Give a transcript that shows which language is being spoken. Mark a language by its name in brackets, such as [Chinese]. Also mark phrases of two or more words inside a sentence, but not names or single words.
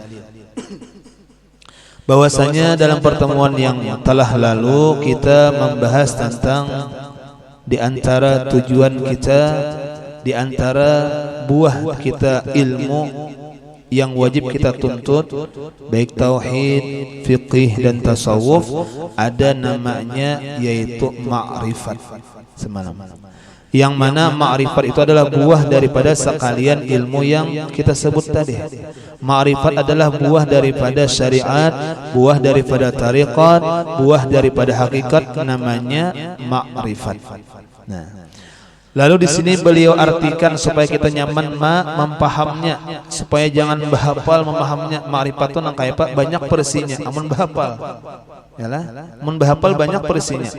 [Indonesian] Bahwasanya dalam pertemuan yang telah lalu kita membahas tentang di antara tujuan kita, di antara buah kita ilmu yang wajib kita tuntut, baik tauhid, fiqih dan tasawuf, ada namanya yaitu ma'rifat semalam. Yang mana ma'rifat itu adalah buah daripada sekalian ilmu yang kita sebut tadi. Ma'rifat adalah buah daripada syariat, buah daripada tariqat, buah daripada hakikat, namanya ma'rifat. Nah, lalu di sini beliau artikan supaya kita nyaman mempahamnya, supaya jangan bahapal memahamnya. [Banjar] Ma'rifat itu nang kaya Pak banyak persinya, amun bahapal. Yalah, mun bahapal banyak persinya.